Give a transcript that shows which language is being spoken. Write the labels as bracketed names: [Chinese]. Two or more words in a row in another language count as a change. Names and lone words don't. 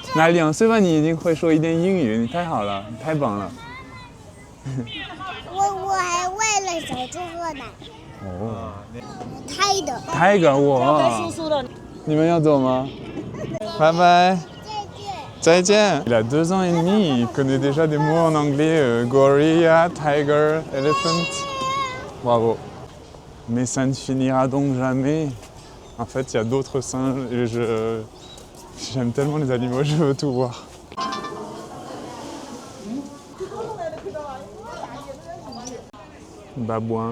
[Chinese] 那2岁半你已经会说一点英语，你太好了，你太棒了。我还喂了小猪喝奶，哦胎的。，Tiger 哇！你们要走吗？拜拜。再见。 [French] Il a 2 ans et demi, il connaît déjà des mots en anglais, [English] gorilla, tiger, elephant. [French] Bravo. Mais ça ne finira donc jamais. En fait, il y a d'autres singes et j'aime tellement les animaux, je veux tout voir. Babouin.